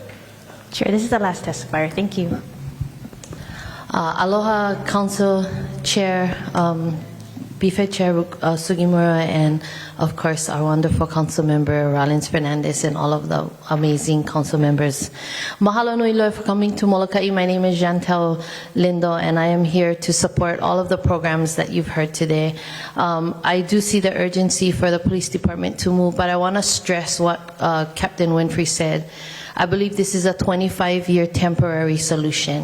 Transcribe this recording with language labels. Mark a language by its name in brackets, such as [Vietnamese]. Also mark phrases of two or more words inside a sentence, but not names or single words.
[English] Chair, this is the last testifier. Thank you. Aloha, Council Chair, BFED Chair Sugimura, and of course our wonderful Council Member Rollins Fernandez and all of the amazing Council Members. [Hawaiian] Mahalo nui loa [English] for coming to Molokaʻi. My name is Chantel Lindo, and I am here to support all of the programs that you've heard today. I do see the urgency for the police department to move, but I want to stress what Captain Winfrey said. I believe this is a 25-year temporary solution.